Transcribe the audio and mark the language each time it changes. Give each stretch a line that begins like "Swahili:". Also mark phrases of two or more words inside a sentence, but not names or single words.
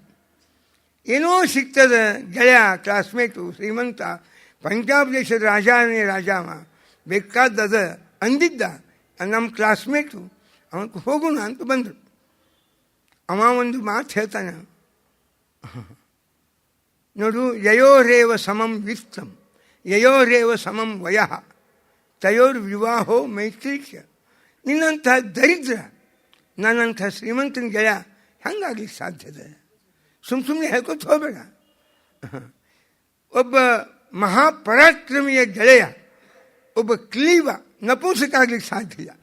Kannada: ಏನೋ ಸಿಗ್ತದೆ, ಗೆಳೆಯ, ಕ್ಲಾಸ್ಮೇಟು, ಶ್ರೀಮಂತ, ಪಂಜಾಬ್ ದೇಶದ ರಾಜಾನೇ ರಾಜಾವ, ಬೇಕಾದದ ಅಂದಿದ್ದ, ನಮ್ಮ ಕ್ಲಾಸ್ಮೇಟು, ಅವನಿಗೆ ಹೋಗೋಣ ಅಂತ ಬಂದರು. ಅವ ಒಂದು ಮಾತು ಹೇಳ್ತಾನೆ ನೋಡು,
Sanskrit: ಯಯೋರೇವ ಸಮಂ ವಿತ್ತಂ ಯಯೋರೇವ ಸಮಂ ವಯಃ ತಯೋರ್ ವಿವಾಹೋ ಮೈತ್ರೀಕ್ಯ.
Kannada: ನಿನ್ನಂಥ ದರಿದ್ರ ನನ್ನಂಥ ಶ್ರೀಮಂತನ ಗೆಳೆಯ ಹೆಂಗಾಗ್ಲಿಕ್ಕೆ ಸಾಧ್ಯದ? ಸುಮ್ಮನೆ ಹೇಳ್ಕೊತ ಹೋಗಬೇಡ. ಒಬ್ಬ ಮಹಾಪರಾಕ್ರಮಿಯ ಗೆಳೆಯ, ಒಬ್ಬ ಕ್ಲೀವ ನಪುಂಸಕ ಆಗ್ಲಿಕ್ಕೆ ಸಾಧ್ಯ ಇಲ್ಲ.